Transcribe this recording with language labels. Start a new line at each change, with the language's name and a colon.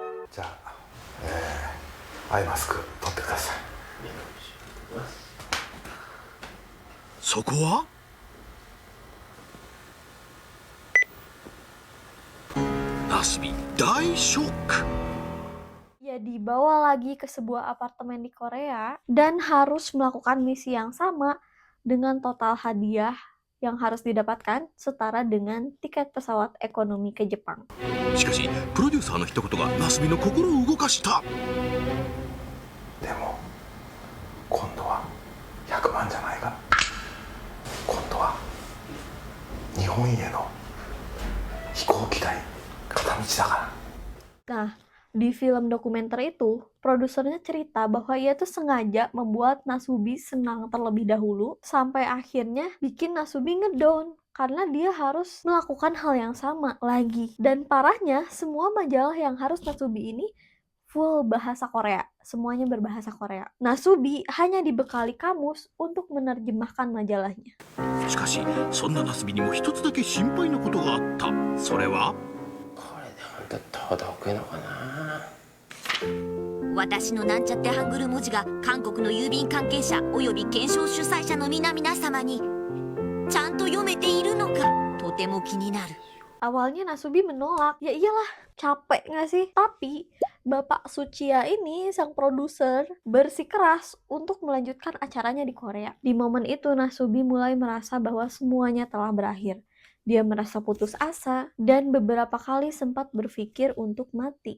Japanese: じゃあ、アイマスク取ってください。そこはNasubi大ショック。
Indonesian: Ia dibawa lagi ke sebuah apartemen di Korea dan harus melakukan misi yang sama dengan total hadiah yang harus didapatkan setara dengan tiket pesawat ekonomi ke Jepang.
Japanese: しかしプロデューサーの一言がナスビの心を動かした。でも今度は100万じゃないか。今度は日本への飛行機代片道だから。
Indonesian: Nah, di film dokumenter itu, produsernya cerita bahwa ia tuh sengaja membuat Nasubi senang terlebih dahulu sampai akhirnya bikin Nasubi ngedown karena dia harus melakukan hal yang sama lagi. Dan parahnya, semua majalah yang harus Nasubi ini full bahasa Korea. Semuanya berbahasa Korea. Nasubi hanya dibekali kamus untuk menerjemahkan majalahnya.
Japanese: しかしそんなナスビにも一つだけ心配なことがあった。それはこれで本当届くのかな。私のなんちゃってハングル文字が韓国の郵便関係者および検証主催者の皆様にちゃんと読めているのかとても気になる。
Indonesian: Awalnya Nasubi menolak, ya iyalah, capek nggak sih? Tapi Bapak Suchiya ini, sang produser, bersikeras untuk melanjutkan acaranya di Korea. Di momen itu Nasubi mulai merasa bahwa semuanya telah berakhir. Dia merasa putus asa dan beberapa kali sempat berpikir untuk mati.